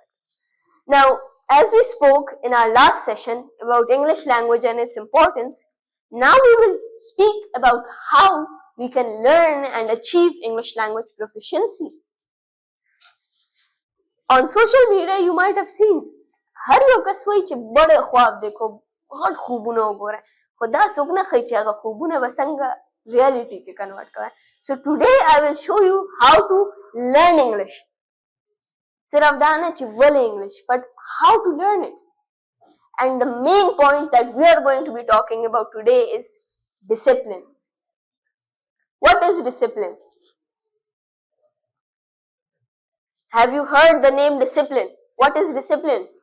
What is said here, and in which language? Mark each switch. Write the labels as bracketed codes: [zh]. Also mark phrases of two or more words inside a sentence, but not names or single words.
[en] Now, as we spoke in our last session about English language and its importance, now we will speak about how we can learn and achieve English language proficiency. On social media, you might have seen [ps] هر یو کس وایي چې [ur] بڑے خواب دیکھو [ps] غټ خوبونه وګوره خو دا څوک نه ښایي چې هغه خوبونه به څنګه ریالټي کې کنورټ کوئ. [en] So today I will show you how to learn English. [ps] صرف دا نه چې ولې [en] English, but how to learn it. And the main point that we are going to be talking about today is discipline. What is discipline? Have you heard the name discipline? What is discipline?